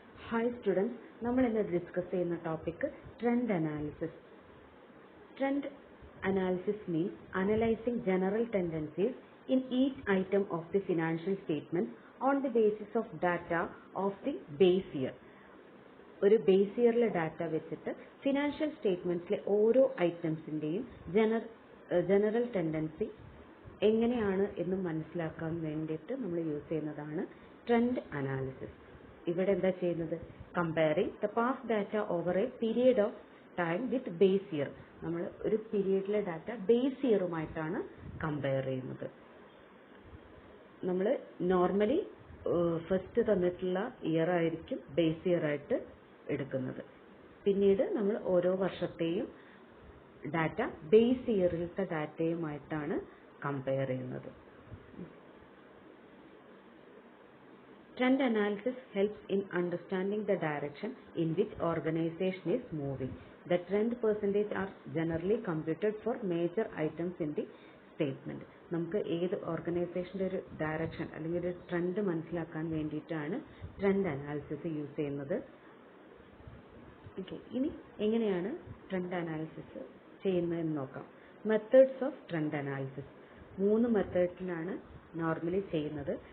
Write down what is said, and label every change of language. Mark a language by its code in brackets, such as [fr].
[ml] Hi students, നമ്മൾ ഇന്ന് discuss ചെയ്യുന്ന topic trend analysis. [en] Trend analysis means analysing general tendencies in each item of the financial statement on the basis of data of the base year. [ml] ഒരു base ഇയറിലെ data വെച്ചിട്ട് financial സ്റ്റേറ്റ്മെന്റ്സിലെ ഓരോ ഐറ്റംസിൻ്റെയും general tendency എങ്ങനെയാണ് എന്ന് മനസ്സിലാക്കാൻ വേണ്ടിയിട്ട് നമ്മൾ use ചെയ്യുന്നതാണ് trend analysis. ഇവിടെ എന്താ ചെയ്യുന്നത്? [en] Comparing the past data over a period of time with base year. [ml] നമ്മൾ ഒരു പീരിയഡിലെ ഡാറ്റ ബേസ് ഇയറുമായിട്ടാണ് കമ്പയർ ചെയ്യുന്നത്. നമ്മൾ നോർമലി ഫസ്റ്റ് തന്നിട്ടുള്ള ഇയർ ആയിരിക്കും ബേസ് ഇയർ ആയിട്ട് എടുക്കുന്നത്. പിന്നീട് നമ്മൾ ഓരോ വർഷത്തെയും ഡാറ്റ ബേസ് ഇയറിലത്തെ ഡാറ്റയുമായിട്ടാണ് കമ്പയർ ചെയ്യുന്നത്. [en] Trend analysis helps in understanding the direction in which organization is moving. The trend percentage are generally computed for major items in the statement. [ml] നമുക്ക് ഏത് ഓർഗനൈസേഷൻ്റെ ഒരു ഡയറക്ഷൻ അല്ലെങ്കിൽ ഒരു ട്രെൻഡ് മനസ്സിലാക്കാൻ വേണ്ടിയിട്ടാണ് ട്രെൻഡ് അനാലിസിസ് യൂസ് ചെയ്യുന്നത്. Okay, ഇനി എങ്ങനെയാണ് ട്രെൻഡ് അനാലിസിസ് ചെയ്യുന്നതെന്ന് നോക്കാം. Methods of trend analysis 3 മെത്തേഡിലാണ് normally ചെയ്യുന്നത്.